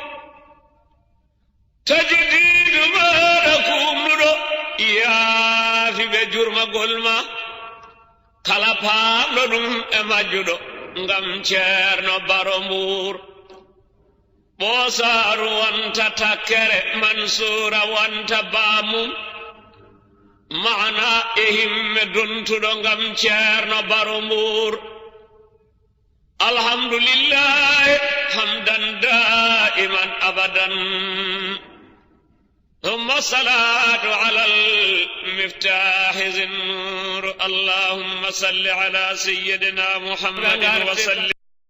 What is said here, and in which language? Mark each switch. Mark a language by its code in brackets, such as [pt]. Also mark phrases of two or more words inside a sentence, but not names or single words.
[ff] tajidiidu maɗa kumnuɗo yaafi ɓe jurmagol ma kala paamɗo ɗum e majjuɗo ngam ceerno baro mbuur ɓoosaaru wonta takkere mansuura wonta baamum mana e himme dontuɗo ngam ceerno baro mbuur [ar] الحمد لله حمدا دائما أبدا ثم الصلاة على المفتاح ذي النور اللهم صل على سيدنا محمد وسلم